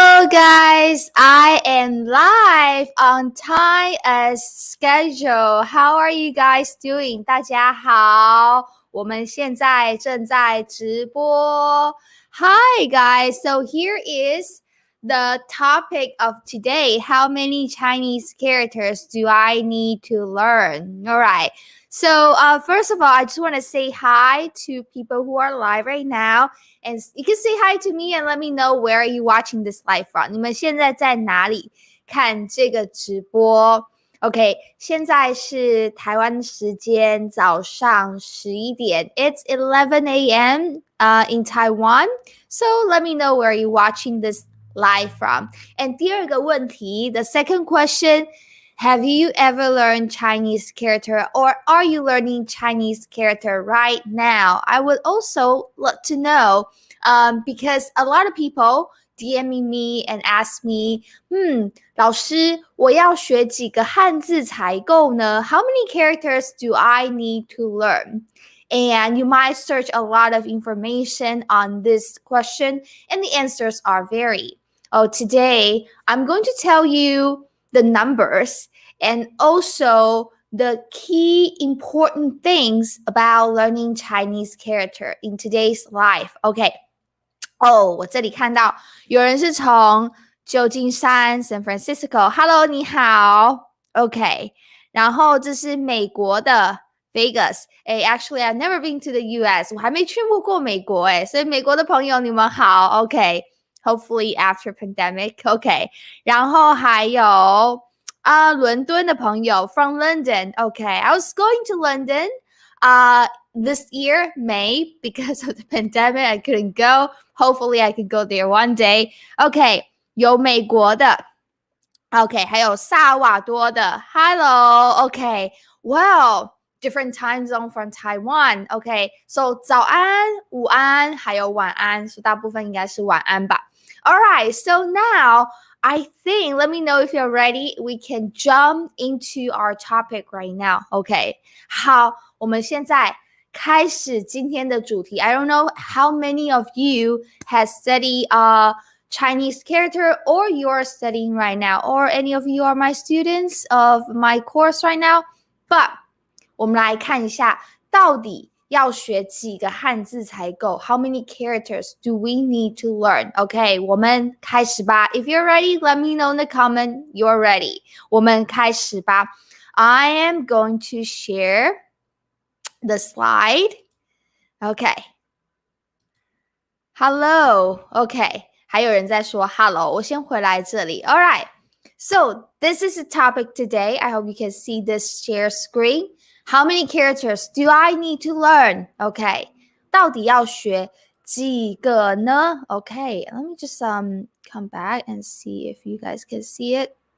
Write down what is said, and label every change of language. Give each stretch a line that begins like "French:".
English: guys, I am live on time as schedule. How are you guys doing?
Chinese: 大家好，我们现在正在直播。
English: Hi guys, so here is the topic of today. How many Chinese characters do I need to learn? All right. So first of all, I just want to say hi to people who are live right now. And you can say hi to me and let me know where are you watching this live from.
Chinese: 你们现在在哪里看这个直播 ？OK， 现在是台湾时间早上11点。
English: It's 11 a.m. In Taiwan. So let me know where you're watching this live from. And
Chinese: 第二个问题
English: the second question.Have you ever learned Chinese character or are you learning Chinese character right now? I would also love to know because a lot of people DMing me and ask me,
Chinese: 老师，我要学几个汉字才够呢？
English: How many characters do I need to learn? And you might search a lot of information on this question and the answers are varied. Today I'm going to tell you the numbers and also the key important things about learning Chinese character in today's life. Okay.
Chinese: 我这里看到有人是从旧金山 San Francisco。Hello， 你好。
English: OK，
Chinese: 然后这是美国的
English: Vegas。Actually, I've never been to the US.
Chinese: 我还没去过美国所以美国的朋友你们好。
English: OK。Hopefully after pandemic, OK.
Chinese: 然后还有伦敦的朋友
English: from London,
Chinese: OK.
English: I was going to London this year, May, because of the pandemic, I couldn't go. Hopefully I could go there one day.
Chinese: OK, 有美国的 OK, 还有萨瓦多的 Hello, OK.
English: Well, different time zone from Taiwan.
Chinese: OK, so 早安、午安还有晚安，所以大部分应该是晚安吧。
English: Alright, so now I think, let me know if you're ready. We can jump into our topic right now. Okay.
Chinese: 好，我们现在开始今天的主题。
English: I don't know how many of you has studied Chinese character or you're studying right now or any of you are my students of my course right now.
Chinese: But 我们来看一下到底要学几个汉字才够
English: How many characters do we need to learn? OK,
Chinese: 我们开始吧
English: If you're ready, let me know in the comment you're ready.
Chinese: 我们开始吧
English: I am going to share the slide. OK. Hello. OK.
Chinese: 还有人在说 hello. 我先回来这里 Alright.
English: So, this is the topic today. I hope you can see this share screen.How many characters do I need to learn?
Chinese: Okay. 到底要学几个呢?Okay.
English: Let me just come back and see if you guys can see it.